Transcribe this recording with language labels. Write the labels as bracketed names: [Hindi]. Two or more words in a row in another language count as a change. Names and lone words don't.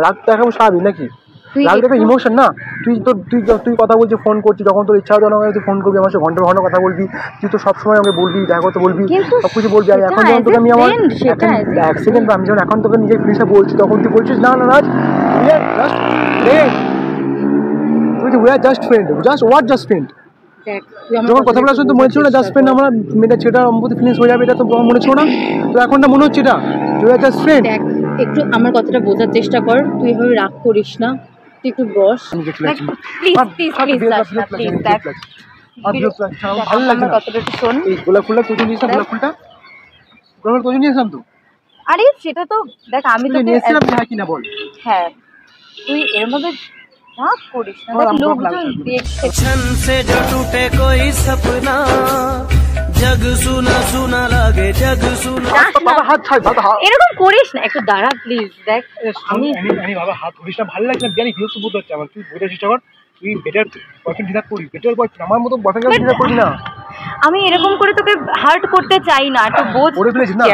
[Bangla] রাগ দেখাবো স্বাভাবিক নাকি? রাগ দেখা ইমোশন না। তুই কথা বলছিস, ফোন করছিস, যখন তোর ইচ্ছা হবে তুই ফোন করবি, আমার সাথে ঘন্টা ঘন্টা কথা বলবি, তুই তো সবসময় আমাকে বলবি, দেখা করতে বলবি, সব কিছু বলবি। আর এখন যখন তোকে আমি আমার এক সেকেন্ড, আমি যখন এখন তোকে নিজের ফিলিংসটা বলছি, তখন তুই বলছিস না না রাজ, [English] we are just friend, just what just friend? [Bangla] যখন কথা বলার সময় তো মনে ছিল না [English] just friend, [Bangla] আমরা মেয়েটা ছেলেটার মধ্যে ফিলিংস হয়ে যাবে, এটা তো মনে ছিল না? তো এখন না মনে হচ্ছে এটা [English] we are just friend? [Bangla] দেখ একটু আমার কথাটা বোঝার চেষ্টা কর, তুই এভাবে রাগ করিস না, তুই একটু বস প্লিজ দেখ ভালো লাগছে না কথাটা একটু শোন। এই গোলাপ ফুলটা তুই নিয়েছিস না? গোলাপ তুই নিয়েছিলাম তো? আরে সেটা তো দেখ আমি তো নিয়েছিলাম, হ্যাঁ কি না বল? হ্যাঁ তুই এরকম ভাবে রাগ করিস না, দেখ লোকজন দেখছে। [Hindi] छन से जो टूटे कोई सपना, जग सुना सुना लागे, जग सुना। [Bangla] বাবা হাত ছাড়, বাবা হাত এরকম করিস না, একটু দাঁড়া প্লিজ। দেখ আমি বাবা হাত ধরিস না, ভালো লাগছে না, জানি বিরক্ত বোধ হচ্ছে আমার। তুই বোঝার চেষ্টা কর, তুই [English] better boyfriend deserve [Bangla] করবি, [English] better boyfriend, [Bangla] আমার মতো [English] boyfriend deserve [Bangla] করবি না। আমি এরকম করে তোকে হার্ট করতে চাই না, একটু বোঝ। করে ফেলেছিস না?